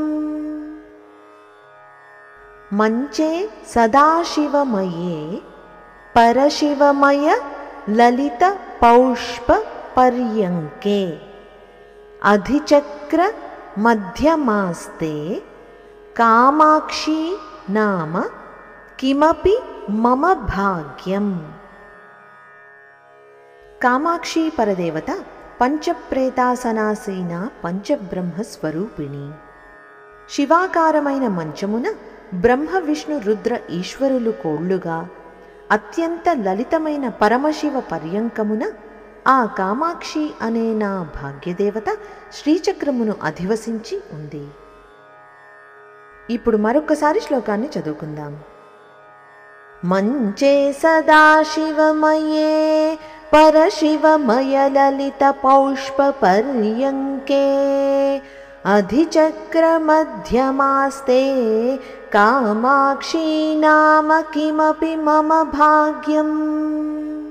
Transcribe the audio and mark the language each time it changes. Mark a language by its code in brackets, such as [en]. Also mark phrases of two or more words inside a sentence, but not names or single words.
[sa] मञ्चे सदाशिवमये परशिवमय ललितपौष्पपर्यङ्के अधिचक्र मध्यमास्ते कामाक्षी नाम किमपि मम भाग्यम्। कामाक्षी परदेवత పంచప్రేతాసనాసీన పంచబ్రహ్మస్వరూపిణి। [te] శివాకారమైన మంచమున బ్రహ్మ విష్ణు రుద్ర ఈశ్వరులు కోళ్లుగా అత్యంత లలితమైన పరమశివ పర్యంకమున ఆ కామాక్షి అనే నా భాగ్యదేవత శ్రీచక్రమును అధివసించి ఉంది। ఇప్పుడు మరొకసారి శ్లోకాన్ని చదువుకుందాం। [sa] మంచే సదాశివమయే परशिवमयललितपौष्पपर्यङ्के अधिचक्रमध्यमास्ते कामाक्षी नाम किमपि मम भाग्यम्।